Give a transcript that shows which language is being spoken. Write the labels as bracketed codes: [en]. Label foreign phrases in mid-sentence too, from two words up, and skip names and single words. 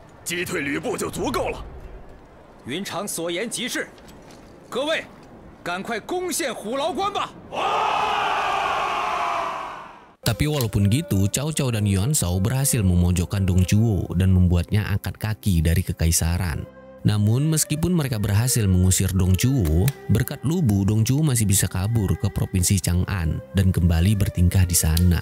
[zh] 击退吕布就足够了。云长所言极是，各位，赶快攻陷虎牢关吧！ [id] Tapi walaupun gitu, Cao Cao dan Yuan Shao berhasil memojokkan Dong Zhuo dan membuatnya angkat kaki dari kekaisaran. Namun meskipun mereka berhasil mengusir Dong Zhuo, berkat Lu Bu, Dong Zhuo masih bisa kabur ke provinsi Chang'an dan kembali bertingkah di sana.